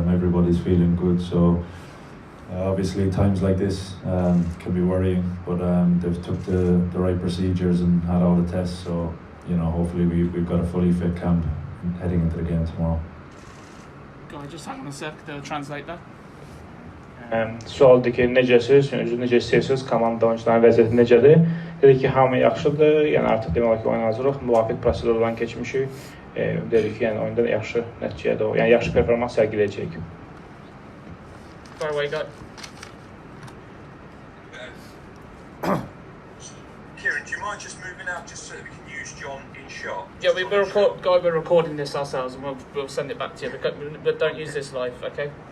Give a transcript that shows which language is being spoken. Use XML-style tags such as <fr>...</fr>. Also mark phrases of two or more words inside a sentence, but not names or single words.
<en>Everybody's feeling good, so obviously times like this can be worrying, but they've took the right procedures and had all the tests, so hopefully we've got a fully fit camp heading into the game tomorrow. Guy, just hang on a sec, they'll translate that.</en> <az>Sualdır ki necəsiz, necə istəyirsiniz, komanda oyuncuların vəziyyəti necədir? Dedi ki, hamı yaxşıdır, yəni artıq demək olar ki, oyuna hazırıq, müvafiq prosedurlardan keçmişik. Dedi ki, yəni oyunda yaxşı nəticədə, yəni yaxşı performans sərgiləyəcəyik.</az> <en>Far away, guy. Kieran, do you mind just moving out just so that we can use John in shot? Yeah, we're recording this ourselves and we'll send it back to you, but don't use this live, okay?</en>